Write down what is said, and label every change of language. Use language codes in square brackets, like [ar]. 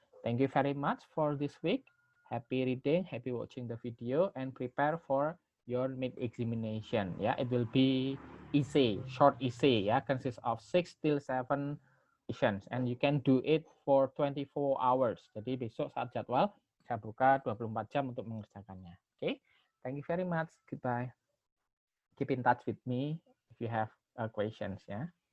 [en] Thank you very much for this week. Happy reading, happy watching the video, and prepare for your mid examination. Yeah, it will be essay, short essay. Yeah, consists of 6 till 7 questions, and you can do it for 24 hours. [id] Jadi besok saat jadwal saya buka 24 jam untuk mengerjakannya. [en] Okay, thank you very much. Goodbye. Keep in touch with me if you have questions. Yeah.